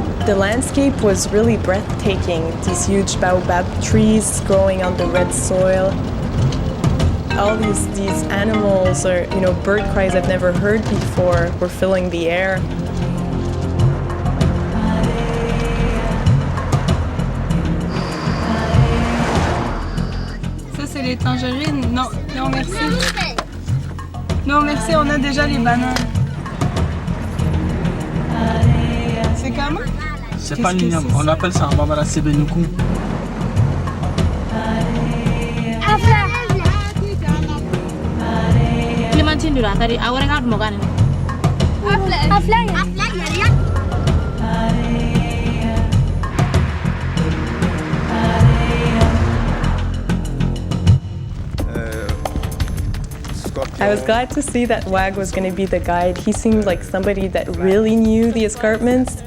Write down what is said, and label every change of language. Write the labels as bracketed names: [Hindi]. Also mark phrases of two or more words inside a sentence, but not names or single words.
[English] The landscape was really breathtaking. These huge baobab trees growing on the red soil. All these animals or, bird cries I've never heard before were filling the air. [French] Ça, c'est les tangerines. Non, non, merci. Non, merci, on a déjà les bananes. C'est comment? C'est pas l'igname, on appelle ça en bambara sebenoukou. [Indonesian] Clémentine dulu tadi awalnya kan mau kan? Afla ya. [English] I was glad to see that Wag was going to be the guide. He seemed like somebody that really knew the escarpments.